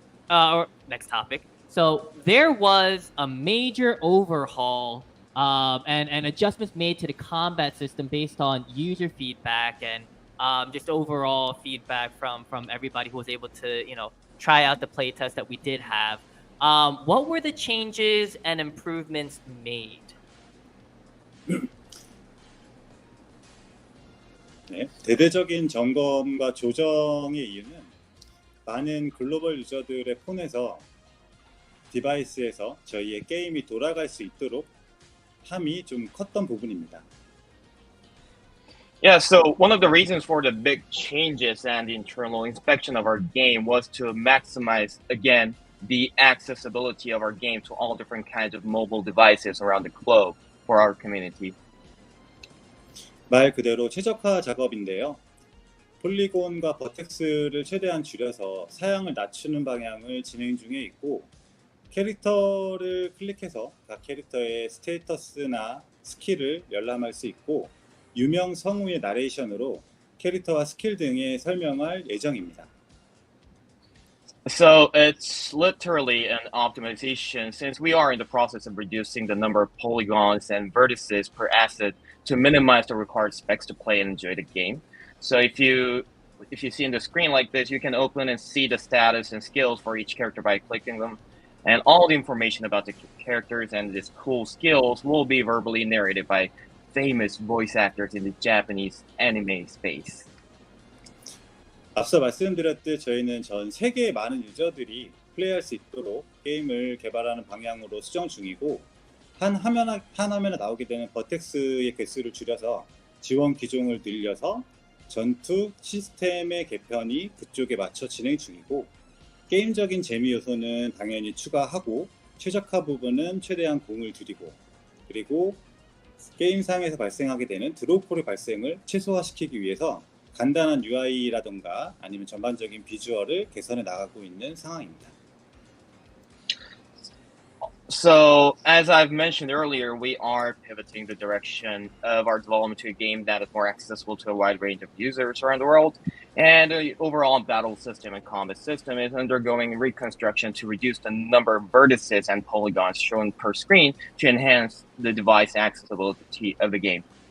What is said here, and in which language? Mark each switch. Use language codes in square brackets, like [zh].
[en] Or next topic. So there was a major overhaul and adjustments made to the combat system based on user feedback and just overall feedback from everybody who was able to, try out the playtest that we did have. What were the changes and improvements made? [ko] 네, 대대적인 점검과 조정의 이유는 많은 글로벌 유저들의 폰에서 디바이스에서 저희의 게임이 돌아갈 수 있도록 함이 좀 컸던 부분입니다. [en] Yeah, so one of the reasons for the big changes and the internal inspection of our game was to maximize, again, the accessibility of our game to all different kinds of mobile devices around the globe for our community. [ko] 말 그대로 최적화 작업인데요. 폴리곤과 버텍스를 최대한 줄여서 사양을 낮추는 방향을 진행 중에 있고, 캐릭터를 클릭해서 각 캐릭터의 스테이터스나 스킬을 열람할 수 있고, 유명 성우의 나레이션으로 캐릭터와 스킬 등의 설명할 예정입니다. [en] So it's literally an optimization since we are in the process of reducing the number of polygons and vertices per asset to minimize the required specs to play and enjoy the game. So if you see in the screen like this, you can open and see the status and skills for each character by clicking them. And all the information about the characters and these cool skills will be verbally narrated by famous voice actors in the Japanese anime space. [ko] 앞서 말씀드렸듯 저희는 전 세계의 많은 유저들이 플레이할 수 있도록 게임을 개발하는 방향으로 수정 중이고, 한 화면에 나오게 되는 버텍스의 개수를 줄여서 지원 기종을 늘려서 전투 시스템의 개편이 그쪽에 맞춰 진행 중이고, 게임적인 재미 요소는 당연히 추가하고 최적화 부분은 최대한 공을 들이고, 그리고 게임상에서 발생하게 되는 드롭폴의 발생을 최소화시키기 위해서 간단한 UI라던가 아니면 전반적인 비주얼을 개선해 나가고 있는 상황입니다. [en] So, as I've mentioned earlier, we are pivoting the direction of our development to a game that is more accessible to a wide range of users around the world. And the overall battle system and combat system is undergoing reconstruction to reduce the number of vertices and polygons shown per screen to enhance the device accessibility of the game.